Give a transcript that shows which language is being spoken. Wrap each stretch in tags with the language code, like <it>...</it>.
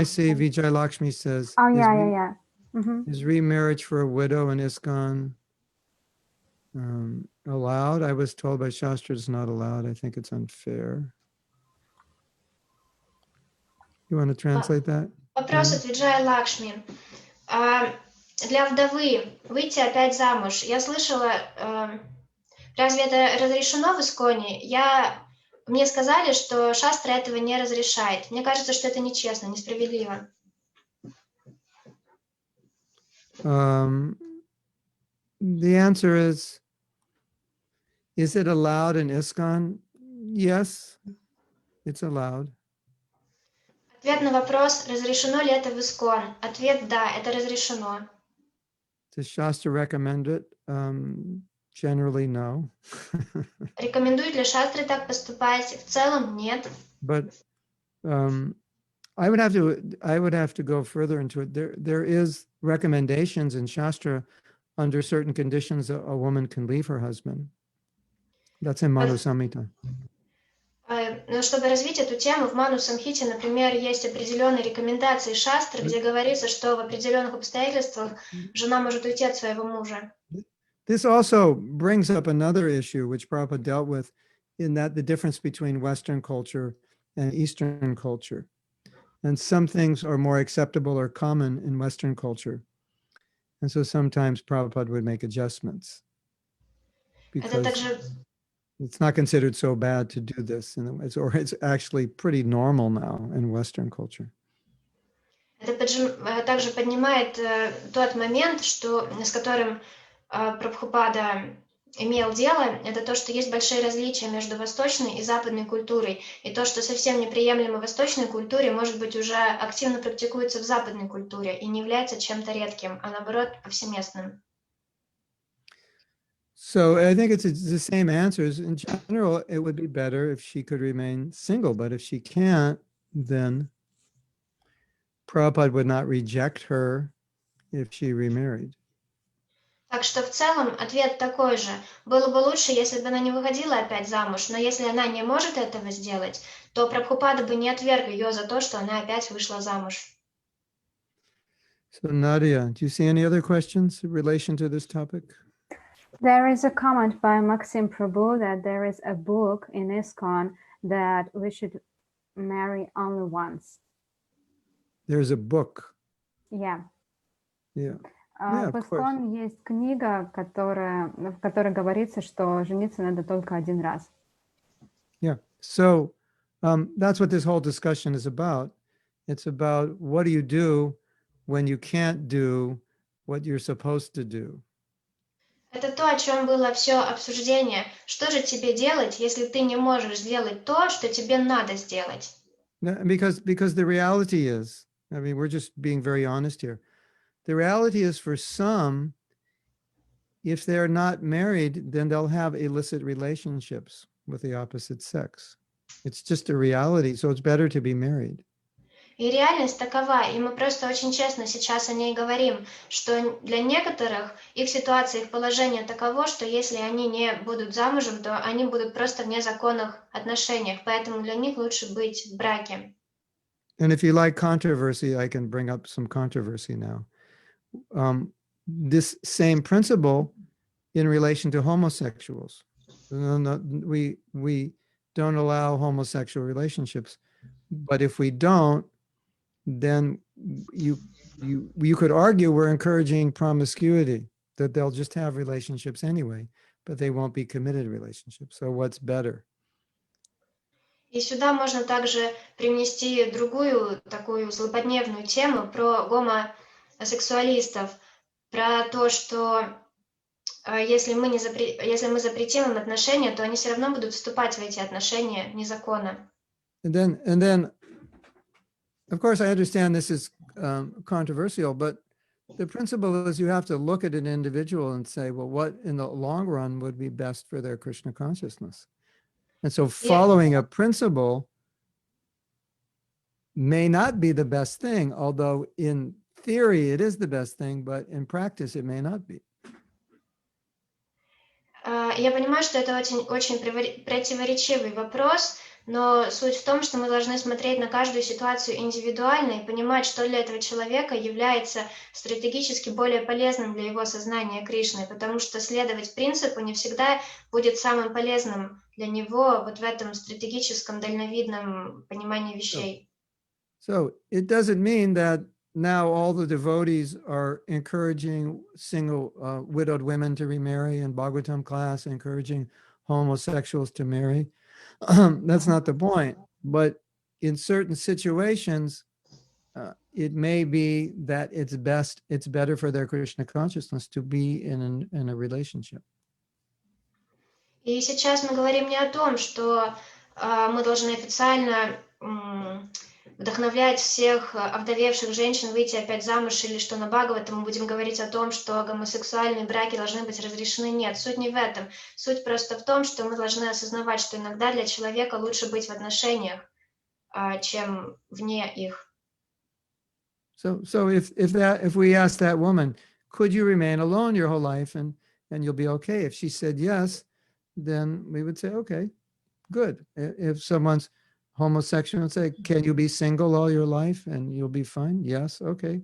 <en>I see questions. Vijay Lakshmi says, Oh, yeah. Mm-hmm. Is remarriage for a widow in ISKCON allowed? I was told by Shastra it's not allowed. I think it's unfair. You want to translate that?</en> <ru>Вопрос от Виджая Лакшми. Для вдовы выйти опять замуж. Я слышала, разве это разрешено в ИСККОНе? Мне сказали, что Шастра этого не разрешает. Мне кажется, что это нечестно, несправедливо.</ru> <en>The answer is it allowed in ISKCON? Yes, it's allowed.</en> <ru>Ответ на вопрос, разрешено ли это в ИСККОН? Ответ – да, это разрешено.</ru> <en>Does Shastra recommend it? Generally, no.</en> <ru>Рекомендуют ли шастры так поступать? В целом, нет.</ru> <en>But I would have to go further into it. There is recommendations in Shastra under certain conditions a woman can leave her husband. That's in Manu Samhita.</en> <ru>Но чтобы развить эту тему, в Ману Самхите, например, есть определенные рекомендации шастры, где говорится, что в определенных обстоятельствах жена может уйти от своего мужа.</ru> <en>This also brings up another issue which Prabhupada dealt with, in that the difference between Western culture and Eastern culture. And some things are more acceptable or common in Western culture. And so sometimes Prabhupada would make adjustments</en> <ru>Это</ru> <en>because</en> <ru>также</ru> <en>it's not considered so bad to do this. Or it's actually pretty normal now in Western culture.</en> <ru>Это также поднимает тот момент, с которым Прабхупада имел дело, это то, что есть большие различия между восточной и западной культурой. И то, что совсем неприемлемо в восточной культуре, может быть, уже активно практикуется в западной культуре и не является чем-то редким, а наоборот, повсеместным.</ru> <en>So I think it's the same answers. In general, it would be better if she could remain single, but if she can't, then Prabhupada would not reject her if she remarried.</en> <ru>Так что в целом ответ такой же. Было бы лучше, если бы она не выходила опять замуж, но если она не может этого сделать, то Прабхупада бы не отверг ее за то, что она опять вышла замуж.</ru> <en>So Nadia, do you see any other questions in relation to this topic? There is a comment by Maxim Prabhu that there is a book in ISKCON that we should marry only once. There's a book. Yeah. Yeah.</en> <ru>В ISKCON есть книга, в которой говорится, что жениться надо только один раз.</ru> <en>Yeah. So that's what this whole discussion is about. It's about what do you do when you can't do what you're supposed to do.</en> <ru>Это то, о чем было все обсуждение. Что же тебе делать, если ты не можешь сделать то, что тебе надо сделать?</ru> <en>Because the reality is, I mean, we're just being very honest here. The reality is, for some, if they're not married, then they'll have illicit relationships with the opposite sex. It's just a reality. So it's better to be married.</en> <ru>И реальность такова, и мы просто очень честно сейчас о ней говорим, что для некоторых их ситуация, их положение таково, что если они не будут замужем, то они будут просто в незаконных отношениях, поэтому для них лучше быть в браке.</ru> <en>And if you like controversy, I can bring up some controversy now. This same principle in relation to homosexuals. We don't allow homosexual relationships, but if we don't, then you could argue we're encouraging promiscuity, that they'll just have relationships anyway, but they won't be committed relationships. So what's better?</en> <ru>И сюда можно также привнести другую такую злободневную тему про гомосексуалистов, про то, что если мы запретим им отношения, то они все равно будут вступать в эти отношения незаконно.</ru> <en>And then, of course, I understand this is controversial, but the principle is you have to look at an individual and say, well, what in the long run would be best for their Krishna consciousness? And so following a principle may not be the best thing, although in theory it is the best thing, but in practice it may not be.</en> <ru>Я понимаю, что это очень противоречивый вопрос, но суть в том, что мы должны смотреть на каждую ситуацию индивидуально и понимать, что для этого человека является стратегически более полезным для его сознания Кришны, потому что следовать принципу не всегда будет самым полезным для него вот в этом стратегическом, дальновидном понимании вещей.</ru> <en>So it doesn't mean that now all the devotees are encouraging single widowed women to remarry, in Bhagavatam class, encouraging homosexuals to marry. That's not the point. But in certain situations, it may be that it's better for their Krishna consciousness to be in a relationship.</en> <ru>И сейчас мы говорим не о том, что мы должны официально вдохновлять всех овдовевших женщин выйти опять замуж, или что на Бхагаватам мы будем говорить о том, что гомосексуальные браки должны быть разрешены. Нет, суть не в этом. Суть просто в том, что мы должны осознавать, что иногда для человека лучше быть в отношениях, чем вне их.</ru> <en>So if we ask that woman, could you remain alone your whole life and you'll be okay? If she said yes, then we would say, okay, good. If someone's homosexual and say, can you be single all your life and you'll be fine? Yes, okay.</en>